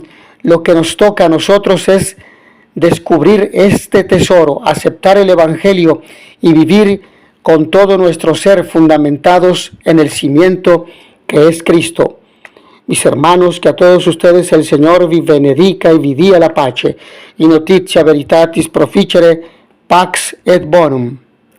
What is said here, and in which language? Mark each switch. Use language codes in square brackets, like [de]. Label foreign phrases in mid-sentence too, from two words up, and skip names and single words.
[es] Lo que nos toca a nosotros es descubrir este tesoro, aceptar el Evangelio y vivir con todo nuestro ser fundamentados en el cimiento que es Cristo. Mis hermanos, que a todos ustedes el Señor [it] vi benedica [es] y [it] vi dia la pace. [la] In notitia veritatis proficere, pax et bonum.